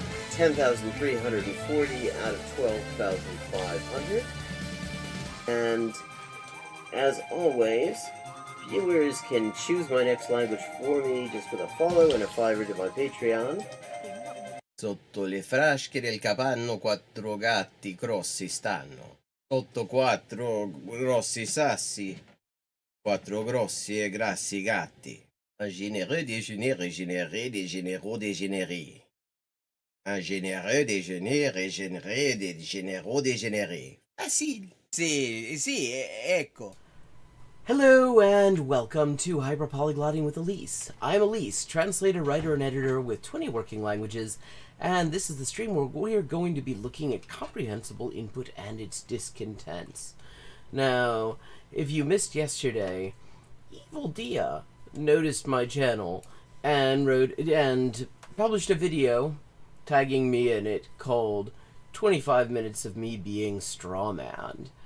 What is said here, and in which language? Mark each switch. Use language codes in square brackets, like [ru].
[en] 10,340 out of 12,500. And as always, viewers can choose my next language for me just with a follow and a $5 to my Patreon. [it] Sotto le frasche del capanno 4 gatti grossi stanno. Sotto 4 grossi sassi, 4 grossi e grassi gatti. [fr] Un généreux déjeuner régénéré des généraux dégénérés. Un généreux déjeuner régénéré des généraux dégénérés. [it] Facile. Sì, ecco. [en] Hello and welcome to Hyperpolyglotting with Elise. I'm Elise, translator, writer, and editor with 20 working languages, and this is the stream where we're going to be looking at comprehensible input and its discontents. Now, if you missed yesterday, Evil Dia noticed my channel and published a video tagging me in it called 25 Minutes of Me Being Strawmanned.